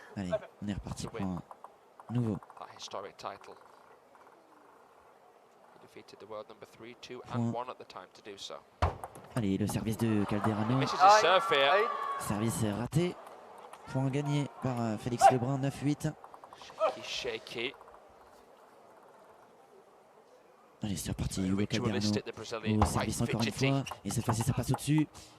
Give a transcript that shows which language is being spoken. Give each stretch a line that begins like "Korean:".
French: Allez, on est reparti pour un nouveau.
English: That historic title. He defeated the world number 3, 2 and 1 at the time to do so.
French: Allez, le service de Calderano.
English: Misses his serve here.
French: Service raté. Point gagné par Felix Lebrun, 9-8.
English: Shaky.
French: Allez, c'est reparti. Hugo Calderano au service encore une fois. Et cette fois-ci, ça passe au-dessus.